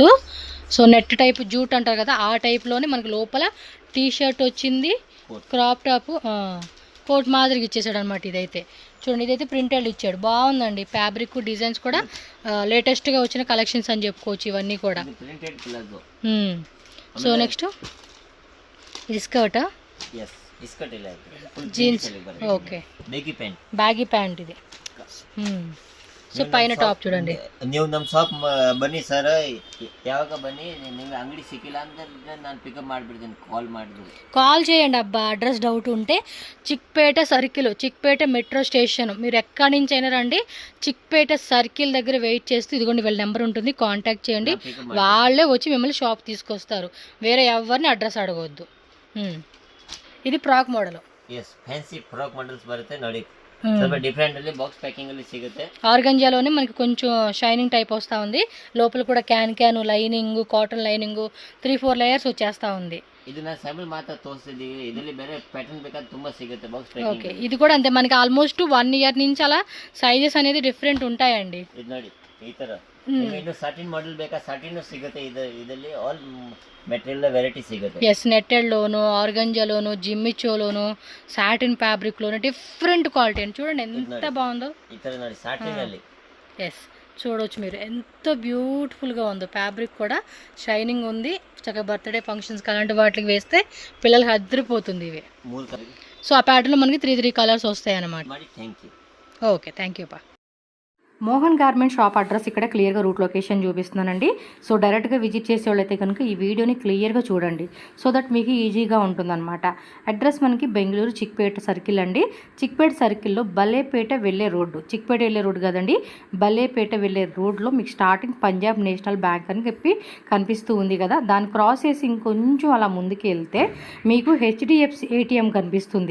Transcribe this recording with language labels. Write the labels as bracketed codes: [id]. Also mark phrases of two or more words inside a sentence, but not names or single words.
[te] సో [en] net type jute [te] అంటారు కదా, ఆ టైప్లోనే మనకి లోపల టీ షర్ట్ వచ్చింది, [en] crop top, [te] కోట్ మాదిరిగా ఇచ్చేసాడు అనమాట. ఇదైతే చూడండి, ఇదైతే ప్రింటెడ్ ఇచ్చాడు, బాగుందండి. [en] fabric designs [te] కూడా లేటెస్ట్గా వచ్చిన కలెక్షన్స్ అని చెప్పుకోవచ్చు ఇవన్నీ కూడా. [en] so next [te] ఇది స్కర్టా, జీన్స్. ఓకే, [en] baggy pant [kn] ಇದೆ. ಸೊ [te] పైన టాప్ చూడండి. [kn] ನೀವು ನಮ್ಮ ಶಾಪ್ ಬನ್ನಿ ಸರ್, ಯಾವಾಗ ಬನ್ನಿ. ನಿಮಗೆ ಅಂಗಡಿ ಸಿಕ್ಕಿಲ್ಲ ಅಂದ್ರೆ ನಾನು ಪಿಕಪ್ ಮಾಡಿಬಿಡ್ತೀನಿ, ಕಾಲ್ ಮಾಡಿಬಿಡಿ. [te] కాల్ చేయండి అబ్బా, [en] address doubt [te] ఉంటే. చిక్పేట సర్కిల్, చిక్పేట మెట్రో స్టేషన్. మీరు ఎక్కడి నుంచి అయినా రండి, చిక్పేట సర్కిల్ దగ్గర వెయిట్ చేస్తూ ఇదిగోండి వీళ్ళ నెంబర్ ఉంటుంది, కాంటాక్ట్ చేయండి. వాళ్ళే వచ్చి మిమ్మల్ని షాప్ తీసుకొస్తారు, వేరే ఎవరిని అడ్రస్ అడగవద్దు. ఇది ಫ್ರಾಕ್ మోడల్. [kn] ಎಸ್, [en] fancy frock models [kn] ಬರುತ್ತೆ ನೋಡಿ. ಸ್ವಲ್ಪ ಡಿಫರೆಂಟ್ ಅಲ್ಲಿ [en] box packing [kn] ಅಲ್ಲಿ ಸಿಗುತ್ತೆ. [te] ఆర్గంజాలోనే మనకి కొంచెం [en] shining type [te] వస్తూ ఉంది. లోపల కూడా [en] can lining, cotton lining [te] 3-4 లేయర్స్ వచ్చేస్తా ఉంది. [kn] ಇದು ನಾನು ಸ್ಯಾಂಪಲ್ ಮಾತ್ರ ತೋರಿಸಿದ್ದೀವಿ, ಇದರಲ್ಲಿ ಬೇರೆ ಪ್ಯಾಟರ್ನ್ ಬೇಕಾದ್ರೆ ತುಂಬಾ ಸಿಗುತ್ತೆ [en] box packing. [te] ఓకే, ఇది కూడా అంతే, మనకి [en] almost 1 year [te] నుంచి అలా సైజెస్ అనేది డిఫరెంట్ ఉంటాయండి. [kn] ಇದು ನೋಡಿ ಈ ತರ. ಇನ್ನು [en] satin model [kn] ಬೇಕಾ, ಸಾಟಿನ್ ಸಿಗುತ್ತೆ. ಇದರಲ್ಲಿ [en] all material variety [kn] సిಗುತ್ತೆ. [te] ఎస్, నెట్టెడ్లోను, ఆర్గంజాలోను, జిమ్మిచోలోను, సాటిన్ ఫ్యాబ్రిక్లోను [en] different quality [te] అని చూడండి ఎంత బాగుందో. ఎస్, చూడవచ్చు మీరు ఎంత బ్యూటిఫుల్గా ఉందో. ఫ్యాబ్రిక్ కూడా షైనింగ్ ఉంది. చక్కగా [en] birthday functions [te] అలాంటి వాటికి వేస్తే పిల్లలకి అదిరిపోతుంది. ఇవి సో ఆ ప్యాటర్న్లో మనకి 3 కలర్స్ వస్తాయి అన్నమాట. [kn] ಮಾಡಿ [en] thank you. [te] ఓకే, [en] thank you [te] పా. మోహన్ గార్మెంట్ షాప్ అడ్రస్ ఇక్కడ క్లియర్గా [en] route location [te] చూపిస్తున్నానండి. సో డైరెక్ట్గా విజిట్ చేసే వాళ్ళైతే కనుక ఈ వీడియోని క్లియర్గా చూడండి, [en] so that [te] మీకు ఈజీగా ఉంటుందన్నమాట. అడ్రస్ మనకి బెంగళూరు చిక్పేట సర్కిల్ అండి. చిక్పేట సర్కిల్లో బలేపేట వెళ్ళే రోడ్డు, చిక్పేట వెళ్ళే రోడ్డు కదండి, బలేపేట వెళ్ళే రోడ్లో మీకు స్టార్టింగ్ పంజాబ్ నేషనల్ బ్యాంక్ అని చెప్పి కనిపిస్తూ ఉంది కదా, దాన్ని క్రాస్ చేసి ఇంకొంచెం అలా ముందుకు వెళ్తే మీకు హెచ్డిఎఫ్సి ఏటీఎం కనిపిస్తుంది.